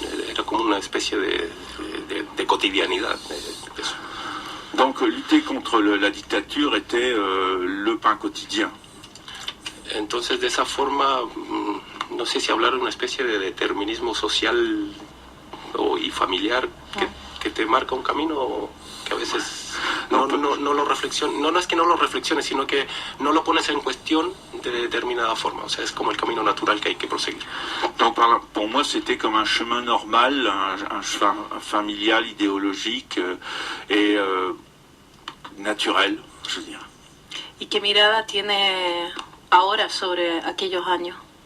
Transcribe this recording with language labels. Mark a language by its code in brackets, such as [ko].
[es] Era como una especie de cotidianidad de eso. [fr] Donc lutter contre la dictature était le pain quotidien. [es] Entonces de esa forma, no sé si hablar de una especie de determinismo social y familiar que te marca un camino que a veces no lo reflexiones. No es que no lo reflexiones, sino que no lo pones en cuestión de determinada forma. O sea, es como el camino natural que hay que proseguir. [fr] Donc pour moi, c'était comme un chemin normal, un chemin familial, idéologique et naturel, je dirais. [es] ¿Y qué mirada tiene ahora sobre aquellos años?